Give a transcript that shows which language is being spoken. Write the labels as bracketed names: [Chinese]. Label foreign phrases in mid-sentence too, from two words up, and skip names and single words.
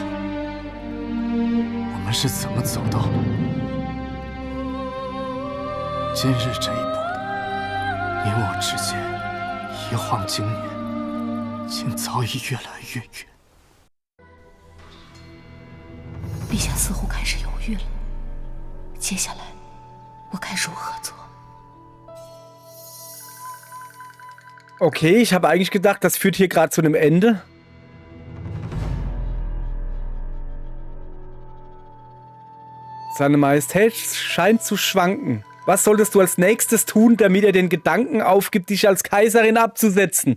[Chinese] 我们是怎么走到今日这一步的？你我之间一晃经年，竟早已越来越远。陛下似乎开始犹豫了，接下来我该如何做？ [German] Okay, ich habe eigentlich gedacht, das führt hier gerade zu einem Ende. Seine Majestät scheint zu schwanken. Was solltest du als nächstes tun, damit er den Gedanken aufgibt, dich als Kaiserin abzusetzen?